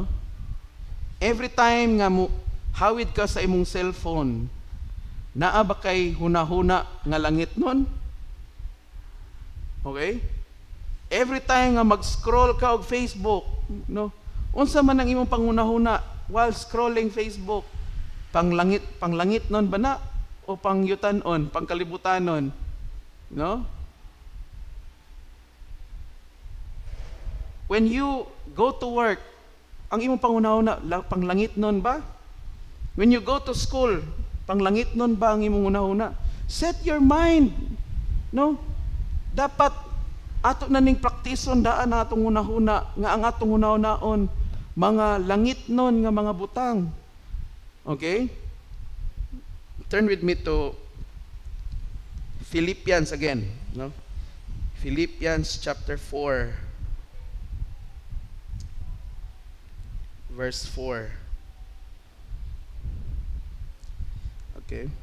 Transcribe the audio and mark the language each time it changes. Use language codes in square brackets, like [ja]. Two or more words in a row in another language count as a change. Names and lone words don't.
[en] Every time [ceb] nga mo hawid ka sa imong cellphone, naa ba kay hunahuna nga langit nun? Okay? [en] Every time [ceb] nga mag-scroll ka og Facebook, no? Unsa man ang imong panghunahuna [en] while scrolling Facebook? [ceb] Panglangit nun ba na? O pangyutanon, pangkalibutanon? [en] No? When you go to work, [ceb] ang imong panghunahuna panglangit nun ba? [en] When you go to school, [ceb] panglangit nun ba ang imong hunahuna? [en] Set your mind. No? [ceb] Dapat ato na ning praktison daan na atong hunahuna nga ang atong hunahunaon mga langit nun nga mga butang. Okay? [en] Turn with me to Philippians again, no? Philippians chapter 4 verse 4. Okay.